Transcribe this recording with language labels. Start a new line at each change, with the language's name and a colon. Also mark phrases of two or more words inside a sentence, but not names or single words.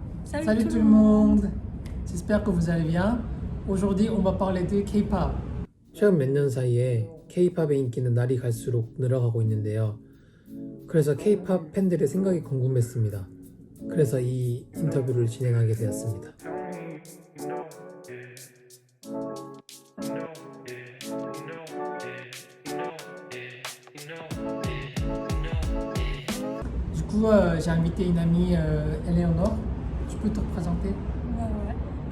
French: Salut tout le monde. J'espère que vous allez bien. Aujourd'hui, on va parler de K-pop.
Korean: 최근 몇 년 사이에 K-팝의 인기는 날이 갈수록 늘어가고 있는데요. 그래서 K-팝 팬들의 생각이 궁금했습니다. 그래서 이 인터뷰를 진행하게 되었습니다.
French: Du coup, j'ai invité une amie, Eleonore. Tu peux te présenter? Ouais.